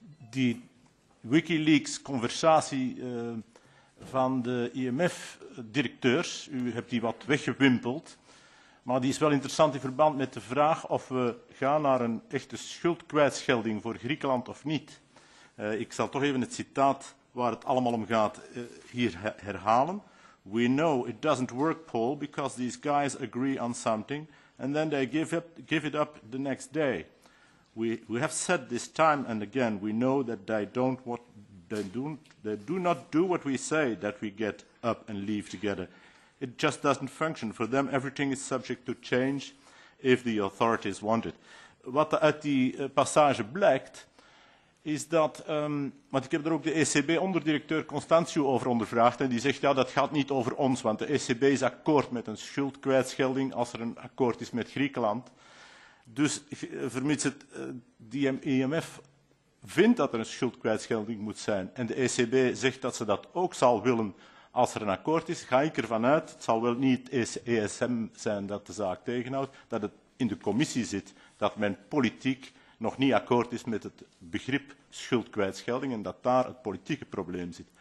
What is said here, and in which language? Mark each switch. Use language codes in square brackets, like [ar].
[nl] Die Wikileaks-conversatie van de IMF-directeurs, u hebt die wat weggewimpeld, maar die is wel interessant in verband met de vraag of we gaan naar een echte schuldkwijtschelding voor Griekenland of niet. Ik zal toch even het citaat waar het allemaal om gaat hier herhalen. [en] We know it doesn't work, Paul, because these guys agree on something and then they give it up the next day. We have said this time and again, we know that they do not do what we say, that we get up and leave together. It just doesn't function. For them, everything is subject to change if the authorities want it. [nl] Wat uit die passage blijkt, is dat, want ik heb er ook de ECB-onderdirecteur Constantiu over ondervraagd en die zegt, ja, dat gaat niet over ons, want de ECB is akkoord met een schuldkwijtschelding als er een akkoord is met Griekenland. Dus vermits het die IMF vindt dat er een schuldkwijtschelding moet zijn en de ECB zegt dat ze dat ook zal willen als er een akkoord is, ga ik ervan uit, het zal wel niet het ESM zijn dat de zaak tegenhoudt, dat het in de commissie zit, dat men politiek nog niet akkoord is met het begrip schuldkwijtschelding en dat daar het politieke probleem zit.